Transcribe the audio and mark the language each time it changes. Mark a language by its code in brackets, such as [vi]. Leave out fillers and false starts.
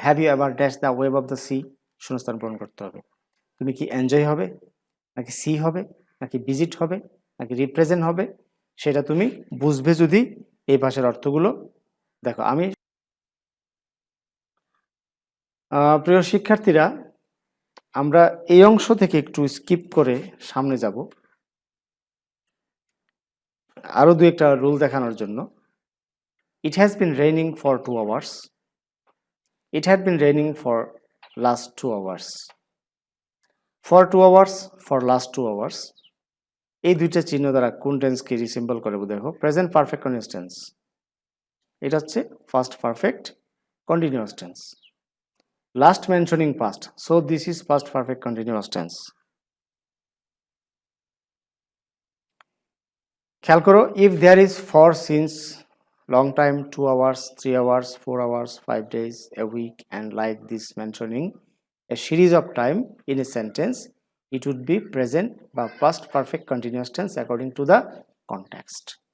[en] have you ever dash the wave of the sea, [bn] শূন্যস্থান পূরণ করতে হবে। তুমি কি এনজয় হবে, নাকি সি হবে, নাকি ভিজিট হবে, নাকি রিপ্রেজেন্ট হবে, সেটা তুমি বুঝবে যদি এই ভাষার অর্থগুলো দেখো। আমি প্রিয় শিক্ষার্থীরা, আমরা এই অংশ থেকে একটু স্কিপ করে সামনে যাব আরো দুই একটা রুল দেখানোর জন্য। [en] It has been raining for 2 hours. It had been raining for last 2 hours. For 2 hours, for last 2 hours. [bn] এই দুইটা চিহ্ন দ্বারা কোন টেন্সকে রিসিম্বল করে দেখো। প্রেজেন্ট পারফেক্ট কন্টিনিউয়াস টেন্স, এটা হচ্ছে first perfect continuous tense. [en] Last mentioning past, so this is first perfect continuous tense. [bn] খেয়াল করো, [en] If there is for since long time, 2 hours, 3 hours, 4 hours, 5 days, a week, and like this mentioning a series of time in a sentence, it would be present বা past perfect continuous tense according to the context.